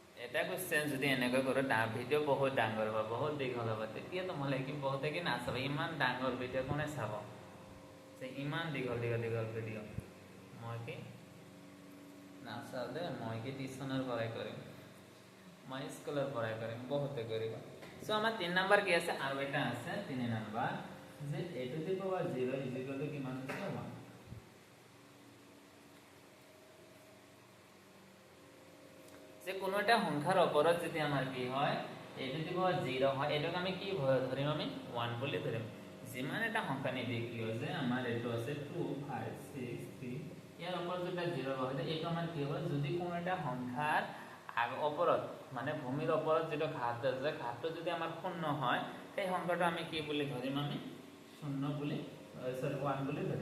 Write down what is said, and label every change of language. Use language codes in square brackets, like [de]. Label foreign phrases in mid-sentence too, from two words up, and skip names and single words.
[as] এটা কুৱেশ্যন যদি এনেকৈ কৰোঁ ভিডিঅ' বহুত ডাঙৰ হ'ব, বহুত দীঘল হ'ব, তেতিয়া তোমালোকে কি বহুতে কি নাচাব, ইমান ডাঙৰ ভিডিঅ' কোনে চাব, যে ইমান দীঘল ভিডিঅ' মই কি নাচাওঁ দে, মই কি টিউশ্যনৰ পৰাই কৰিম, মই স্কুলৰ পৰাই কৰিম, বহুতে কৰিব। চ' আমাৰ 3 নম্বৰ কি আছে, আৰু এটা আছে 3 নম্বৰ, যে [en] a to the power 0 is equal to [as] কিমান হৈছে 1। যে কোনো এটা সংখ্যাৰ ওপৰত যদি আমাৰ কি হয় [en] a to the power 0 [as] হয়, এটাক আমি কি ধৰিম, আমি 1 বুলি ধৰিম। যিমান এটা সংখ্যা নিদিয়ে কিয়, যে আমাৰ এইটো আছে 2 5 6 3, ইয়াৰ ওপৰত যেতিয়া 0 হয় এইটো আমাৰ কি হয়, যদি কোনো এটা সংখ্যাৰ ওপৰত মানে ভূমিৰ ওপৰত যেটো ঘাত আছে, ঘাতটো যদি আমাৰ শূন্য হয়, সেই সংখ্যাটো আমি কি বুলি ধৰিম, আমি 0 বুলি 1 বুলি ধৰিম।